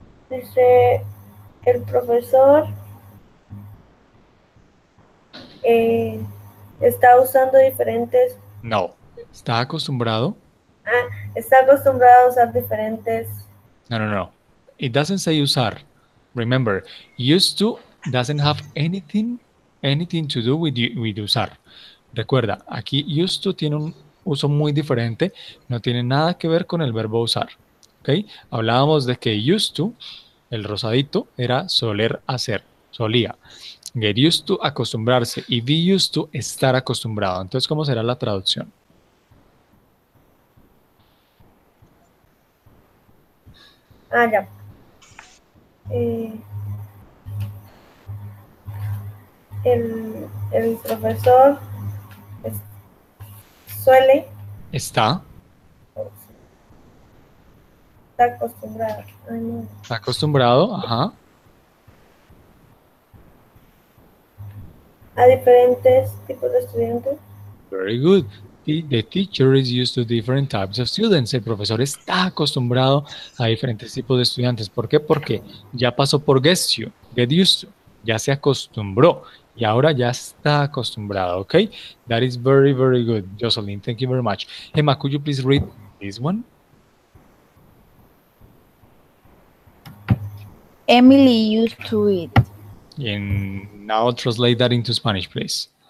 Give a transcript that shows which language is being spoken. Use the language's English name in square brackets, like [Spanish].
[Spanish] Dice, el profesor eh, está usando diferentes, No. ¿Está acostumbrado? está acostumbrado a usar diferentes. [English] No, no, no. It doesn't say usar. Remember, used to doesn't have anything to do with usar. [Spanish] Recuerda, aquí used to tiene un uso muy diferente, no tiene nada que ver con el verbo usar. ¿Ok? Hablábamos de que used to, el rosadito, era soler hacer, solía. Get used to, acostumbrarse, y be used to, estar acostumbrado. Entonces, ¿cómo será la traducción? Ya. Eh, el profesor suele Está, estar acostumbrado. Ay, no. está acostumbrado, ajá. A diferentes tipos de estudiantes. [English] Very good. The teacher is used to different types of students. [Spanish] El profesor está acostumbrado a diferentes tipos de estudiantes. ¿Por qué? Porque ya pasó por get used to, ya se acostumbró y ahora ya está acostumbrado. ¿Ok? [English] That is very, very good. Jocelyn, thank you very much. Emma, could you please read this one? Emily used to eat. And now translate that into Spanish, please.